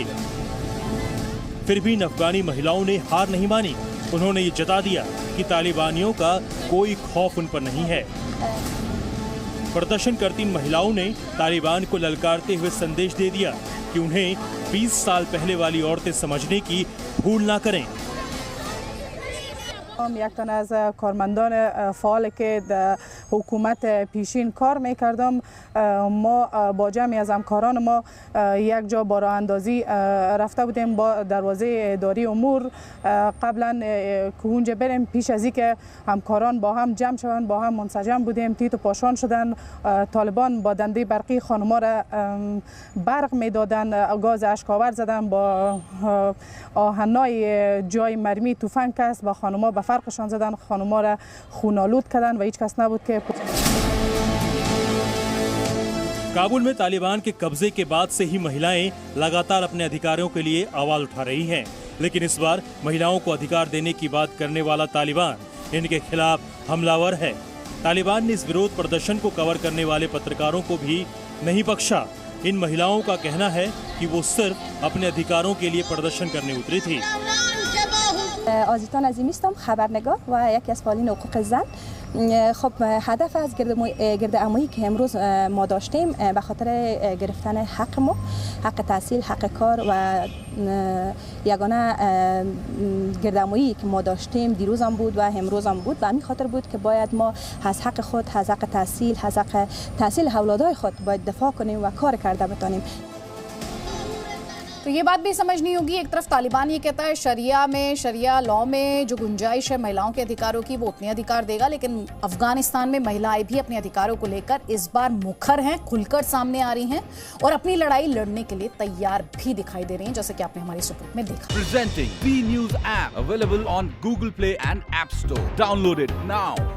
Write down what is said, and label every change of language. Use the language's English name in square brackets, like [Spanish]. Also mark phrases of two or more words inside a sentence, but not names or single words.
[Hindi] फिर भी इन अफगानी महिलाओं ने हार नहीं मानी। उन्होंने ये जता दिया कि तालिबानियों का कोई खौफ उन पर नहीं है। प्रदर्शन करती इन महिलाओं ने तालिबान को ललकारते हुए संदेश दे दिया कि उन्हें 20 साल पहले वाली औरतें समझने की भूल ना करें। [Persian] یک تن از کارمندان فعال که در حکومت پیشین کار میکردم، ما با جمعی از همکاران ما یک جا با راه اندازی رفته بودیم با دروازه اداری امور. قبلا که اونجا بریم پیش از اینکه همکاران با هم جمع شدن با هم منسجم بودیم، تیت و پاشان شدن. طالبان با دنده برقی خانما را برق میدادن، گاز اشکاور زدن، با آهنای جای مرمی تفنگ است با خانما به فرقشان زدن، خانما را خونالود کردن و هیچ کس نبود که [Hindi] काबुल में तालिबान के कब्जे के बाद से ही महिलाएं लगातार अपने अधिकारों के लिए आवाज उठा रही हैं, लेकिन इस बार महिलाओं को अधिकार देने की बात करने वाला तालिबान इनके खिलाफ हमलावर है। तालिबान ने इस विरोध प्रदर्शन को कवर करने वाले पत्रकारों को भी नहीं बख्शा। इन महिलाओं का कहना है कि वो सिर्फ अपने अधिकारों के लिए प्रदर्शन करने उतरी थी। [Persian] آزیتا نظیمی هستم، خبرنگار و یکی از فعالین حقوق زن. خب هدف از گرد عمویی که امروز ما داشتیم به خاطر گرفتن حق ما، حق تحصیل، حق کار و یگانه گرد عمویی که ما داشتیم دیروز هم بود و امروز هم بود و همین خاطر بود که باید ما از حق خود، از حق تحصیل، از حق تحصیل اولادای خود باید دفاع کنیم و کار کرده بتانیم. [Hindi] तो ये बात भी समझनी होगी, एक तरफ तालिबान ये कहता है शरिया लॉ में जो गुंजाइश है महिलाओं के अधिकारों की वो उतने अधिकार देगा, लेकिन अफगानिस्तान में महिलाएं भी अपने अधिकारों को लेकर इस बार मुखर हैं, खुलकर सामने आ रही हैं और अपनी लड़ाई लड़ने के लिए तैयार भी दिखाई दे रही हैं, जैसे कि आपने हमारी इस रिपोर्ट में देखा। [English] Presenting B News app available on Google Play and App Store. Download it now.